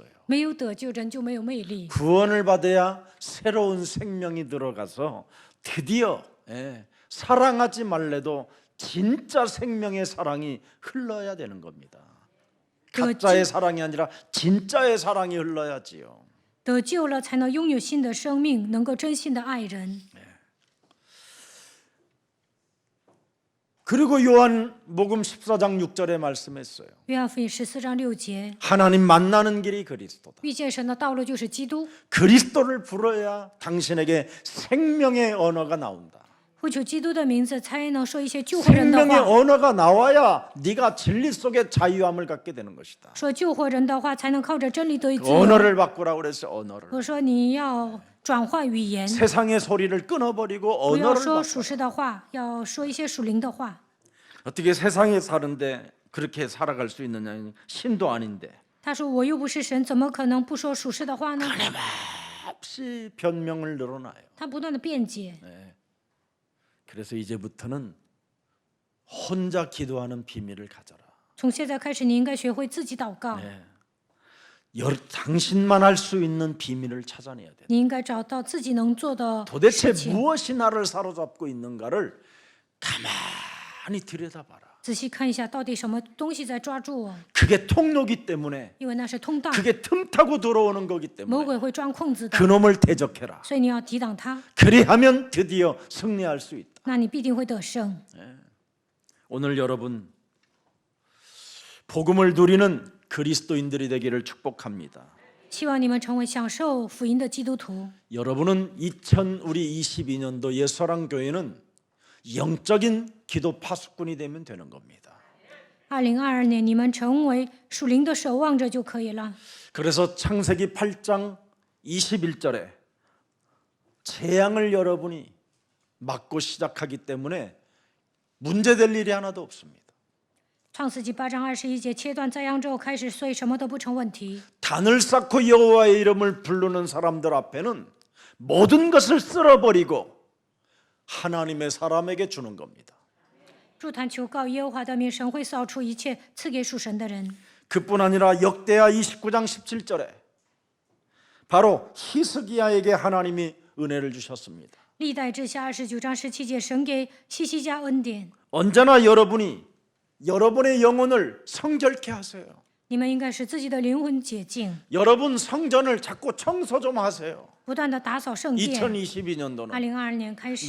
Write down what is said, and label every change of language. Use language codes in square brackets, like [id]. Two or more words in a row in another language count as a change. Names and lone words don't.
[zh] 没有得救，人就没有魅力。 [ko] 구원을 받아야 새로운 생명이 들어가서 드디어 사랑하지 말래도 진짜 생명의 사랑이 흘러야 되는 겁니다. 가짜의 사랑이 아니라 진짜의 사랑이 흘러야지요. [zh] 得救了，才能拥有新的生命，能够真心的爱人。 [ko] 그리고 요한복음 14장 6절에 말씀했어요. [zh] 约翰福音14章6节， [ko] 하나님 만나는 길이 그리스도다. [zh] 遇见神的道路就是基督。 [ko] 그리스도를 부르야 당신에게 생명의 언어가 나온다. [zh] 呼求基督的名字，才能说一些救活人的 [ko] 생명의 [zh] 话。 [ko] 언어가 나와야 네가 진리 속에 자유함을 갖게 되는 것이다. [zh] 说救活人的话，才能靠着真理得以 [ko] 그 [zh] 自由。 [ko] 언어를 바꾸라고 그랬어요. 언어를. [zh] 我说你要转换语言， [ko] 세상의 소리를 끊어버리고 [zh] 不要 [ko] 언어를 [zh] 说 [ko] 바꿔. [zh] 属实的话，要说一些属灵的话。 [ko] 어떻게 세상에 사는데 그렇게 살아갈 수 있느냐? 신도 아닌데. [zh] 他说我又不是神，怎么可能不说属实的话呢？ [ko] 없이 변명을 늘어나요. [zh] 他不断的辩解。 [ko] 그래서 이제부터는 혼자 기도하는 비밀을 가져라. [zh] 从现在开始，你应该学会自己祷告， [ko] 당신만 할 수 있는 비밀을 찾아내야 돼. [zh] 你应该找到自己能做的 [ko] 도대체 [zh] 事情。 [ko] 무엇이 나를 사로잡고 있는가를 가만히 들여다봐라. [zh] 仔细看一下，到底什么东西在抓住我？ [ko] 그게 통로기 때문에 [zh] 因为那是通道， [ko] 그게 틈타고 들어오는 거기 [zh] 魔 [ko] 때문에 [zh] 鬼会钻空子的， [ko] 그놈을 대적해라. [zh] 所以你要抵挡他， [ko] 그리하면 드디어 승리할 수 있다. [zh] 那你必定会得胜。 [ko] 오늘 여러분 복음을 누리는 그리스도인들이 되기를 축복합니다. [zh] 希望你们成为享受福音的基督徒。 [ko] 여러분은 2022년도 예수사랑 교회는 영적인 기도 파수꾼이 되면 되는 겁니다. [zh] 2022 年，你们成为属灵的守望者就可以了。 [ko] 그래서 창세기 8장 21절에 재앙을 여러분이 맞고 시작하기 때문에 문제될 일이 하나도 없습니다. [zh] 创世纪8章21节，切断灾殃之后开始，所以什么都不成问题。 [ko] 단을 쌓고 여호와의 이름을 부르는 사람들 앞에는 모든 것을 쓸어버리고 하나님의 사람에게 주는 겁니다. [zh] 筑坛求告耶和华的名，神会扫除一切，赐给属神的人。 [ko] 그뿐 아니라 역대하 29장 17절에 바로 히스기야에게 하나님이 은혜를 주셨습니다. [zh] 历代志下29章17节，神给西西家恩典。 [ko] 언제나 여러분이 여러분의 영혼을 성결케 하세요. [zh] 你们应该使自己的灵魂洁净， [ko] 여러분 성전을 자꾸 청소 좀 하세요. [zh] 不断的打扫圣殿。 [ko] 2022년도는 [zh] 2022年开始，